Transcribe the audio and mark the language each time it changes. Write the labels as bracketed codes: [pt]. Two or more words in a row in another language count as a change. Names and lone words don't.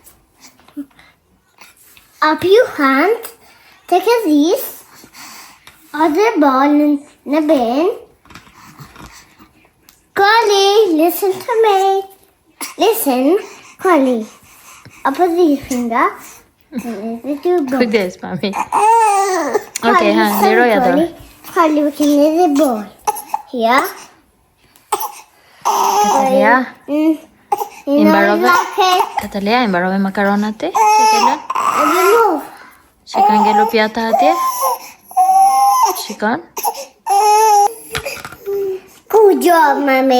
[en] Up your hand. Take this other ball in the bin. Collie, listen to me. Listen, Collie. Up with this finger. [sq] Kujdes, mami. Okay, ha, liroj ato. [en] Collie, we can leave the ball. Here. [sq] Katalia. Katalia, imbarove makaronat ti? Që ke lënë? [en] I don't know. [sq] Që ka ngelu pjata atje? Shikon? [en] Good job, mommy.